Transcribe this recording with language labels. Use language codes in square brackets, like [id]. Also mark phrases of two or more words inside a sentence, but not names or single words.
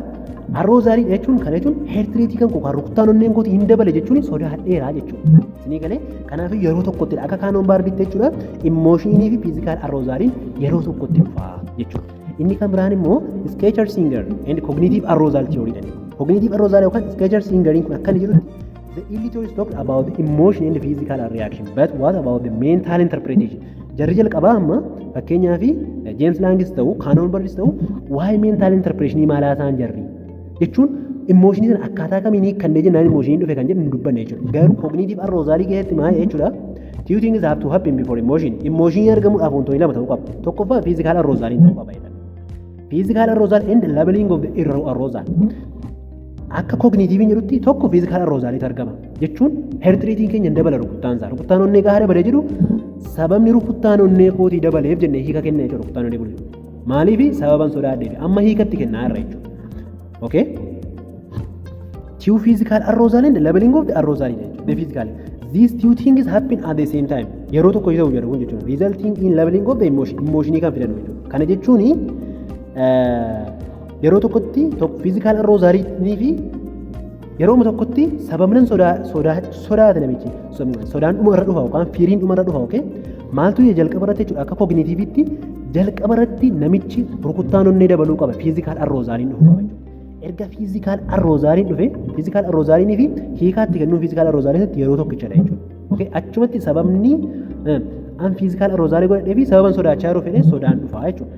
[om] Aroozaalii jechuun kana jechuun [en] heart rate [om] kan koo rukuttaan onneen kooti hin dabale jechuun sodaadheeraa jechuudha. Isinii galee kanaaf yeroo tokkotti akka Cannon Barditti jechuudha emotionii fi physical aroozaaliin yeroo tokkotti dhufa jechuudha. Inni kan biraan immoo Schaefer Singer and [en] cognitive arousal theory [om] jedhama. [en] Cognitive arousal [om] yookaan Schaefer Singeriin kun akkana jedhutti [en] the early theories talked about the emotion and the physical reaction but what about the mental interpretation? [om] Jarri jalqabaa amma fakkeenyaaf James Langis ta'u Cannon Bardis ta'u waa'ee [en] mental interpretation [om] maalaa isaan jarri jechuun immooshinii sana akkaataa kamiin hiikkannee jennaan immooshinii dhufe kan jedhu hin dubbanne jechuudha. Garuu koogniitiif arroozaalii keessatti maal jechuudha? [en] Two things have to happen before emotion. [om] Emotion argamuudhaaf wantoonni lama ta'uu qaba. Tokkoffaa [en] physical arousal [om] ta'uu qaba jedha. [en] Physical arousal and leveling of the arousal. [om] Akka kognitiiviin jedhutti tokko physical arousaliitu argama. Jechuun [en] heart ratein [om] keenya dabala rukuttaan isaa. Rukuttaan onnee gaafa dabalee jedhu sababni rukuttaan onnee kootii dabaleef jennee hiika kenna jechuudha rukuttaan onnee bulu. Maaliif sababan sodaadheef amma hiikatti kennaa irra jechuudha. [en] Okay? Two physical arousal and leveling of the arousal jechuudha. The physical. These two things happen at the same time. [om] Yeroo tokko ta'uu jedhu kun jechuudha. [en] Resulting in leveling of the emotion. [om] Emotionii kan fidan jechuudha. Kana jechuun yeroo tokkotti [en] physical arousal [om] fi yeroo tokkotti sababnan sodaate namichi sodaan dhuma irra dhufa yookaan fiiriin dhuma irra dhufa okay maaltu jalqaba irratti jechuudha akka kognitiivitti jalqaba irratti namichi rukuttaan onnee dabaluu qaba [en] physical arousaliin [om] dhufu qaba jechuudha erga [en] physical arousaliin [om] dhufe [en] physical arousaliin [om] fi hiikaatti kennuun [en] physical arousaliin [om] yeroo tokkichadha jechuudha okay achumatti sababni an [en] physical arousal [om] godhee fi sababan sodaachaa jiru fedhe sodaan dhufa jechuudha.